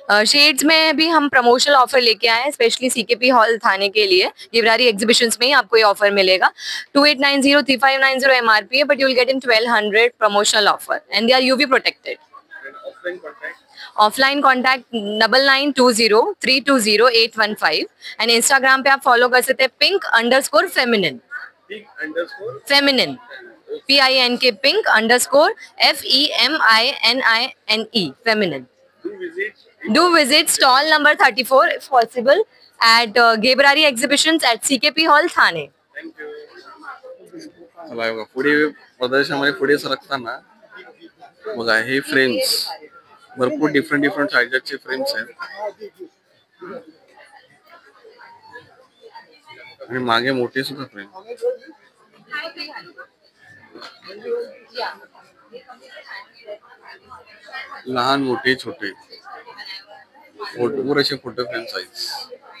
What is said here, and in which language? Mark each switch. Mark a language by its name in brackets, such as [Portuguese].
[Hindi] Shades में भी हम प्रमोशनल ऑफर लेके आए हैं, स्पेशली सीकेपी हॉल थाने के लिए. गिवरारी एग्जीबिशंस में ही आपको ये ऑफर मिलेगा. 2890-3590 MRP है, [English] But you will get in 1200 promotional offer and they are UV protected. [Hindi] Offline contact 9920-320-815 and Instagram पे आप फॉलो कर सकते हैं pink_feminine. [English] PINK pink_FEMININE feminine. Do visit stall number 34 if possible at Gebrari exhibitions at CKP Hall Thane. [Marathi] चला बघा, पुढे प्रदर्शनामध्ये पुढे सरकताना बघा हे फ्रेम्स, भरपूर डिफरंट साइजचे फ्रेम्स आहेत. आणि मागे मोठी सुद्धा फ्रेम, लहान मोठे छोटे पुरेसे फोटो फ्रेम साईज.